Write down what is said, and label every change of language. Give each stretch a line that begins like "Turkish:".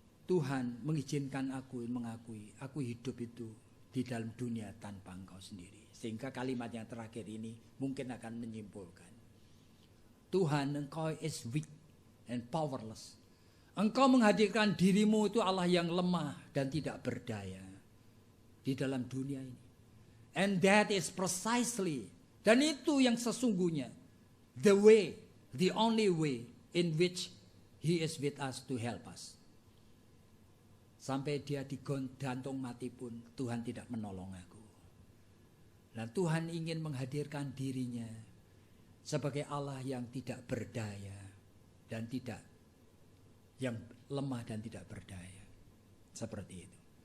Indonesian: Tuhan mengizinkan aku mengakui aku hidup itu di dalam dunia tanpa engkau sendiri. Sehingga kalimat yang terakhir ini mungkin akan menyimpulkan.
English: Tuhan, engkau is weak and powerless.
Indonesian: Engkau menghadirkan dirimu itu Allah yang lemah dan tidak berdaya di dalam dunia ini.
English: And that is precisely,
Indonesian: dan itu yang sesungguhnya,
English: the way, the only way in which He is with us to help us.
Indonesian: Sampai dia digantung mati pun Tuhan tidak menolong aku. Dan Tuhan ingin menghadirkan dirinya sebagai Allah yang tidak berdaya dan tidak yang lemah dan tidak berdaya. Seperti itu.